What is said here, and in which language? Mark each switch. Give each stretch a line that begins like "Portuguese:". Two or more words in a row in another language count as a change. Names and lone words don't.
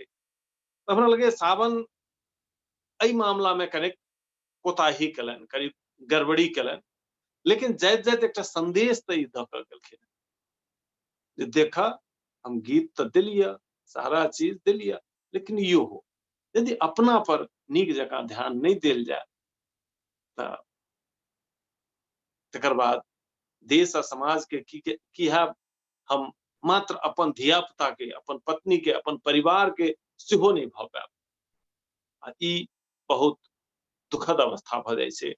Maithili: हमरा लगे सावन एहि मामला में कनेक कोताही केलनि, करीब गड़बड़ी केलनि, लेकिन जाइत जाइत एकटा संदेश त ई द क गेलखिन जे देखा हम गीत त देलिया, सारा चीज देलिया, लेकिन यो हो यदि अपना पर नीक जकाँ ध्यान नहीं देल जाय त तकर बाद देश आ समाज के की हैब, हम मात्र अपन धिया पुता के, अपन पत्नी के, अपन परिवार के सेहो नहीं भ पाएब। आ ई बहुत दुखद अवस्था भ जाइ छै।